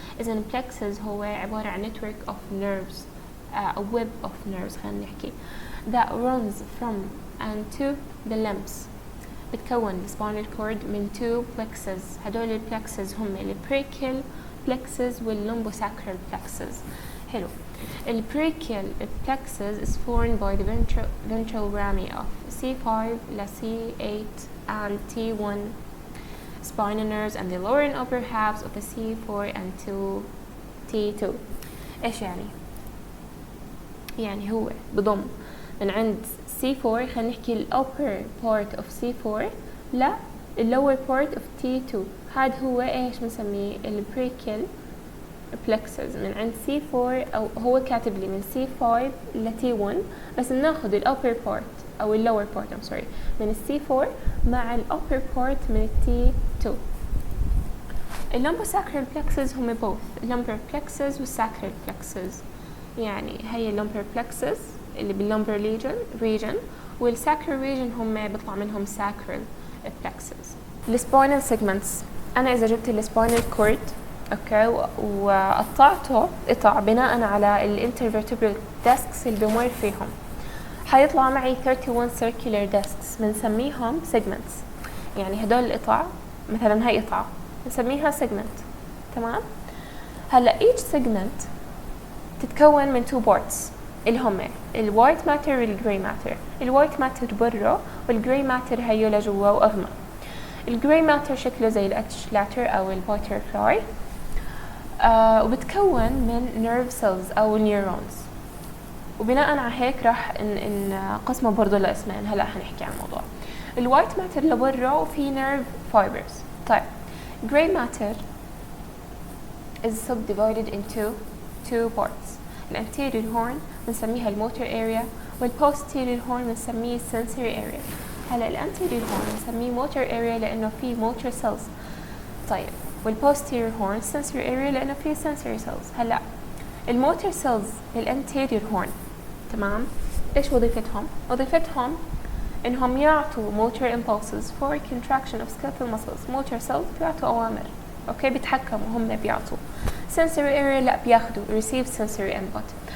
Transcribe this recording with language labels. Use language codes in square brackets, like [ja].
[en] إذن plexus [ar] هو عبارة عن [en] network of nerves a web of nerves [ar] خلينا نحكي [en] that runs from and to the limbs. [ar] بتكون spinal cord من two plexus. هدول ال plexus هم ال brachial plexus وال lumbosacral plexus. حلو. [en] The brachial plexus is formed by the ventral rami of C5 ل C8 and T1 spinal nerves and the lower and upper halves of the C4 and T2. [ar] إيش يعني؟ يعني هو بضم من عند C4 خلينا نحكي ال [en] upper part of C4 [ar] ل [en] lower part of T2. [ar] هاد هو إيش بنسميه ال brachial plexus من عند C4 أو هو كاتب لي من C5 ل T1، بس بناخذ ال upper part أو ال lower part من ال C4 مع ال upper part من ال T2. ال lumbosacral plexus هم both lumbar plexus وال sacral plexus. يعني هي ال lumbar plexus اللي بال lumbar region وال sacral region هم بيطلع منهم sacral plexus. ال spinal segments، أنا إذا جبت ال spinal cord اوكي وقطعته قطع بناء على الانترفيرتبرال ديسكس اللي بمر فيهم، حيطلع معي 31 circular discs بنسميهم segments. يعني هدول القطع مثلا هاي قطعة بنسميها segment. تمام. هلا each segment تتكون من two parts اللي هم الوايت ماتر والجراي ماتر. الوايت ماتر برا والجراي ماتر هيو لجوا واغمى. الجراي ماتر شكله زي الاتش لاتر او الباترفلاي، وبتكون من نيرف سيلز او نيورونز، وبناء على هيك راح نقسمه برضه لاسمين. هلا حنحكي عن الموضوع. الوايت ماتر لبرا وفي نيرف فايبرز. طيب [en] gray matter is subdivided into two parts. [ar] الانتيريور هورن بنسميها الموتور اريا، والبوستيريور هورن بنسميه sensory area. هلا الانتيريور هورن بنسميه موتور اريا لانه فيه موتور سيلز. طيب والبوستيريور هورن sensory area لانه فيه sensory cells. هلا الموتور سيلز بالانتيريور هورن، تمام، ايش وظيفتهم؟ وظيفتهم انهم يعطوا [en] motor impulses for contraction of skeletal muscles. [ar] motor cells بيعطوا اوامر، اوكي، بيتحكموا، هم بيعطوا. [en] sensory area [ar] لا، بياخذوا [en] receive sensory input.